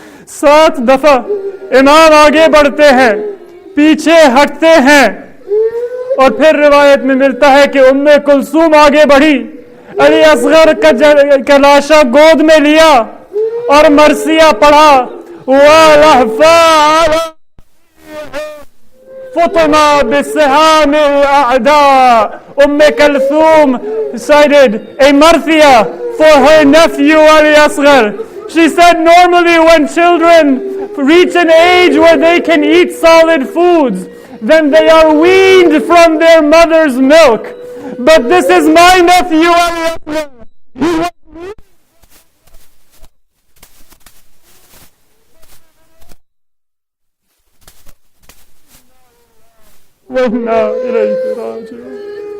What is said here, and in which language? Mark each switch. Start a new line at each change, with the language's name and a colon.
Urdu: 7 دفعہ امام آگے بڑھتے ہیں, پیچھے ہٹتے ہیں, اور پھر روایت میں ملتا ہے کہ ام کلثوم آگے بڑھی, علی اصغر کا لاشا گود میں لیا اور مرثیہ پڑھا,
Arabic: وَلَحْفَاءَ فُطِمَا بِسِّهَامِ الْأَعْدَاءِ.
English: Kulthum recited a marthiyah for her nephew Ali Asghar. She said normally when children reach an age where they can eat solid foods, then they are weaned from their mother's milk. But this is my nephew Ali Asghar. He was
Arabic: وَإِنَّا إِلَيْهِ رَاجِعُونَ.